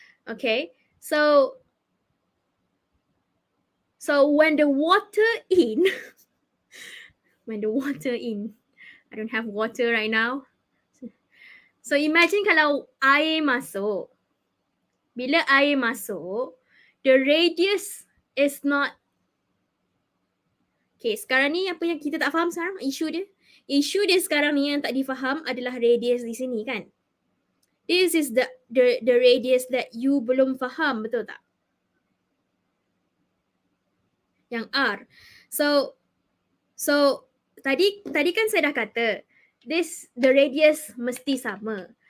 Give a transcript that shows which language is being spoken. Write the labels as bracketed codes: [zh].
[en] Okay, so when the water in I don't have water right now. [ms] So imagine kalau air masuk. Bila air masuk, [en] the radius is not. [ms] Okay, sekarang ni apa yang kita tak faham sekarang? Isu dia sekarang ni yang tak difaham adalah radius di sini kan? [en] This is the radius that you [ms] belum faham, betul tak? Yang R. So tadi kan saya dah kata [en] the radius [ms] mesti sama.